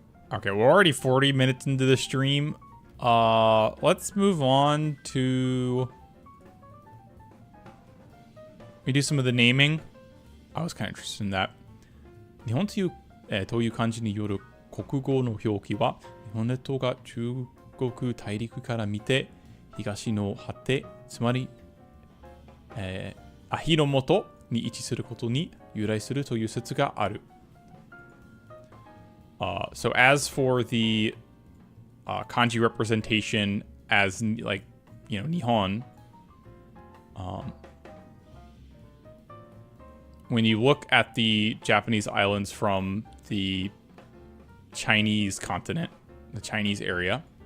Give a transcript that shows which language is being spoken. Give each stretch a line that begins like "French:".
English: Okay, we're already 40 minutes into the stream. Let's move on to... We do some of the naming. I was kind of interested in that.
Japanese: 日本という、漢字による国語の表記は、日本列島が中国大陸から見て、東の果て、つまり、アヒの元に位置することに由来するという説がある。
English: So as for the kanji representation as like, you know, Nihon, when you look at the Japanese islands from the Chinese continent, the Chinese area,